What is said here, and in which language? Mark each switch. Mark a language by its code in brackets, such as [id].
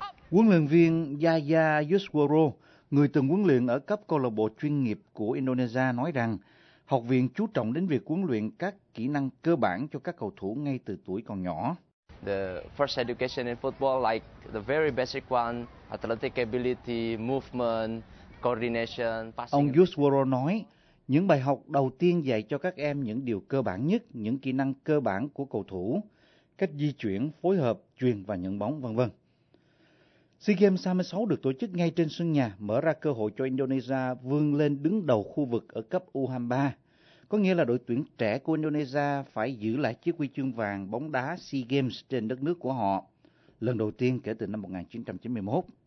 [vi] Huấn luyện viên Yaya Yuswoyo, người từng huấn luyện ở cấp câu lạc bộ chuyên nghiệp của Indonesia, nói rằng học viện chú trọng đến việc huấn luyện các kỹ năng cơ bản cho các cầu thủ ngay từ tuổi còn nhỏ. [en] The first education in football, like the very basic one, athletic ability, movement, coordination, passing. [vi] Ông Yuswoyo nói những bài học đầu tiên dạy cho các em những điều cơ bản nhất, những kỹ năng cơ bản của cầu thủ, cách di chuyển, phối hợp, truyền và nhận bóng, v.v. SEA Games 36 được tổ chức ngay trên sân nhà, mở ra cơ hội cho Indonesia vươn lên đứng đầu khu vực ở cấp U23, có nghĩa là đội tuyển trẻ của Indonesia phải giữ lại chiếc huy chương vàng bóng đá SEA Games trên đất nước của họ, lần đầu tiên kể từ năm 1991.